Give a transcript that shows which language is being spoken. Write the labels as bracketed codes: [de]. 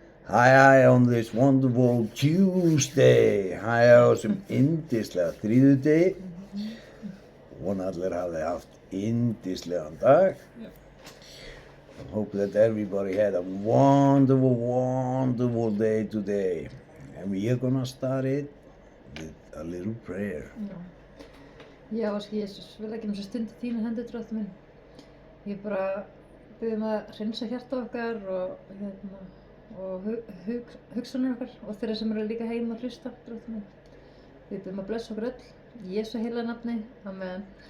[en] Hi on this wonderful Tuesday. [is] Hi á þessum yndislega þriðjudegi. Vona allir hafi haft yndislegan dag. [en] I hope that everybody had a wonderful, wonderful day today. And we are gonna start it with a little prayer. [is] Já, Áski Jesús, við leggjum þessa stund í þína hendur, Drottinn minn. Ég bara biðjum að hreinsa hjarta okkar og hugsanir okkar og þeirra sem eru líka heima að hlusta, Drottinn minn. Við biðjum að blessa okkur öll, í Jesú heila nafni, amen.